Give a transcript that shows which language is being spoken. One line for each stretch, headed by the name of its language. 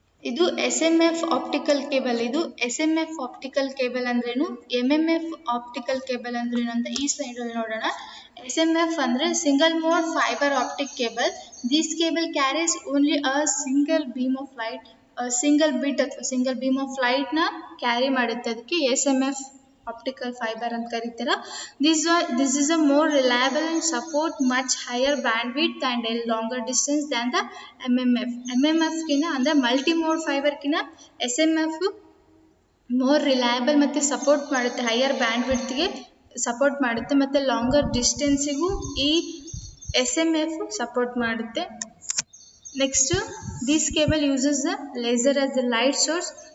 Kannada: ಇದು SMF optical cable. ಇದು SMF optical cable ಅಂದ್ರೇನು, MMF ಆಪ್ಟಿಕಲ್ ಕೇಬಲ್ ಅಂದ್ರೇನು ಅಂತ ಈ ಸ್ಲೈಡಲ್ಲಿ ನೋಡೋಣ.
English: SMF ಅಂದರೆ single mode fibre optic cable. This cable carries only a single beam of light.
Kannada: Single ಬಿಟ್ ಅಥವಾ ಸಿಂಗಲ್ ಬೀಮ್ ಆಫ್ ಲೈಟ್ನ ಕ್ಯಾರಿ ಮಾಡುತ್ತೆ, ಅದಕ್ಕೆ SMF ಆಪ್ಟಿಕಲ್ ಫೈಬರ್ ಅಂತ ಕರೀತೀರ.
English: This is a more reliable and support much higher bandwidth and a longer distance than the MMF.
Kannada: MMF ಕಿನ ಅಂದರೆ multi mode ಫೈಬರ್ಕಿನ SMF more reliable ಮತ್ತು support ಮಾಡುತ್ತೆ, higher ಬ್ಯಾಂಡ್ವಿಡ್ತ್ಗೆ support ಮಾಡುತ್ತೆ ಮತ್ತು longer ಡಿಸ್ಟೆನ್ಸಿಗೂ ಈ SMF support ಮಾಡುತ್ತೆ.
English: Next this cable uses the laser as the light source.